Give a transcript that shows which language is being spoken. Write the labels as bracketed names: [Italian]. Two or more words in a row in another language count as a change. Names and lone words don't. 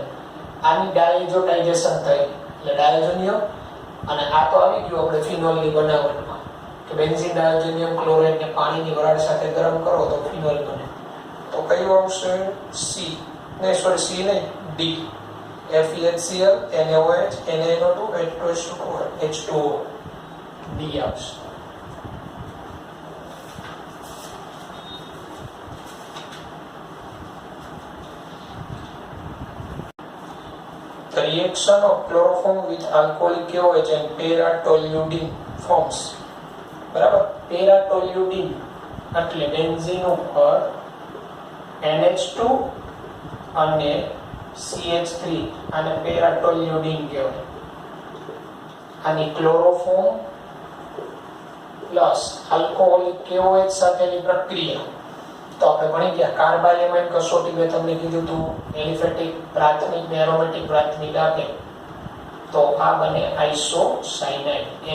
[Gujarati] આની ડાયઝોટાઇઝેશન થાય એટલે ડાયઝોનિયમ અને આ તો આવી ગયું આપણે ફિનોલ ની બનાવટમાં કે બેન્ઝીન ડાયઝોનિયમ ક્લોરાઇડ ને પાણીની વરાળ સાથે ગરમ કરો તો ફિનોલ બને. તો કયું આવશે? સી નહીં ડી FeHCl NaOH NaNO2 H2O ડી આવશે. [English] The reaction of chloroform with alcoholic KOH and para-toluidine forms. [Gujarati] બરાબર para-toluidine એટલે બેન્ઝીન ઉપર NH2 અને CH3 આને para-toluidine કહેવાય. આની ક્લોરોફોર્મ પ્લસ આલ્કોહોલિક KOH સાથેની પ્રક્રિયા તો આપણે ભણી ગયા કાર્બાઇલેમાઇન કસોટી મેં તમને કીધું હતું એલિફેટિક પ્રાથમિક ને એરોમેટિક પ્રાથમિક આપે તો આ બને આઇસોસાયનાઇડ